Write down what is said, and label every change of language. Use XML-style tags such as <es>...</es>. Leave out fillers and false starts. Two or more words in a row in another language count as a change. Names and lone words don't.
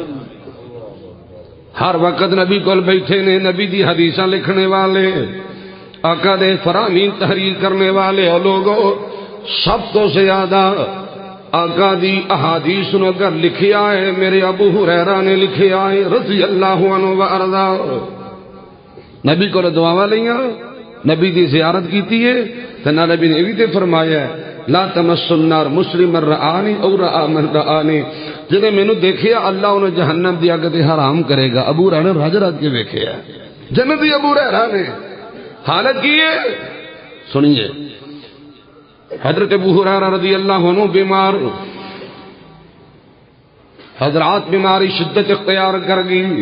<pa>ہر وقت نبی کول بیٹھے نے، نبی دی حدیثاں لکھنے والے، آقا دے فرامین تحریر کرنے والے اور لوگوں، سب تو زیادہ آقا دی احادیث نو اگر لکھیا ہے میرے ابو ہریرہ نے لکھیا ہے</pa> <ar>رضی اللہ عنہ وارضا.</ar> <pa>نبی کو دعاواں لیاں، نبی دی زیارت کیتی ہے تے نبی نے بھی تے فرمایا ہے</pa> <ar>لا تمس النار مسلم رآنی او رآ من رآنی،</ar> <pa>جنہیں مینوں دیکھیا اللہ انہیں جہنم دی اگ تے حرام کرے گا. ابو ہریرہ نے رج رج کے ویکھیا جنتی ابو ہریرہ نے حالت کی ہے.</pa> <ur>سنیے حضرت ابو ہریرہ</ur> <ar>رضی اللہ عنہ</ar> <ur>بیمار، حضرات بیماری شدت اختیار کر گئی.</ur>